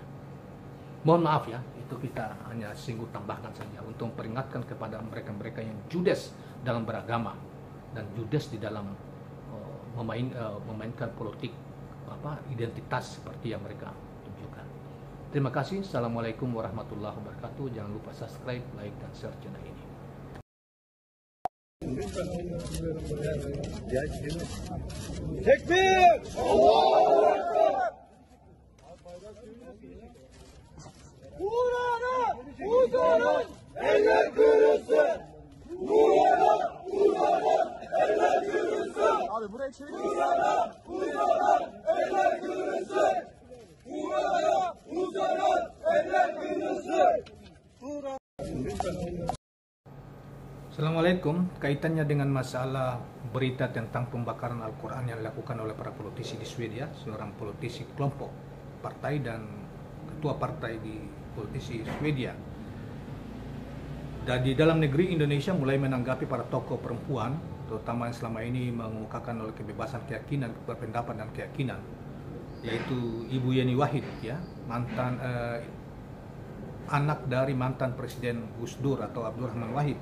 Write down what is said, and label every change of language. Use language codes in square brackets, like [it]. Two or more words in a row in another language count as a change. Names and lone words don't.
[id] Mohon maaf ya, itu kita hanya singgung tambahkan saja untuk memperingatkan kepada mereka-mereka yang judes dalam beragama dan judes di dalam memainkan politik identitas seperti yang mereka tunjukkan. Terima kasih. [ar] السلام عليكم ورحمة الله وبركاته. [id] Jangan lupa subscribe, like, dan share channel ini. [tr] Tekbir! Allahu Ekber! Uğrana! Uğrana! Eller kırılsın! Uğrana! Uğrana! Eller kırılsın! Abi buraya çevir. Uğrana! Uğrana! Eller kırılsın! Uğrana! Uğrana! Eller kırılsın! [ar] Assalamualaikum. [id] Kaitannya dengan masalah berita tentang pembakaran Al-Quran yang dilakukan oleh para politisi di Swedia, seorang politisi kelompok partai dan ketua partai di politisi Swedia. Dan di dalam negeri Indonesia mulai menanggapi para tokoh perempuan, terutama yang selama ini mengemukakan oleh kebebasan keyakinan, berpendapat dan keyakinan, yaitu Ibu Yeni Wahid, ya, mantan anak dari mantan Presiden Gus Dur atau Abdurrahman Wahid.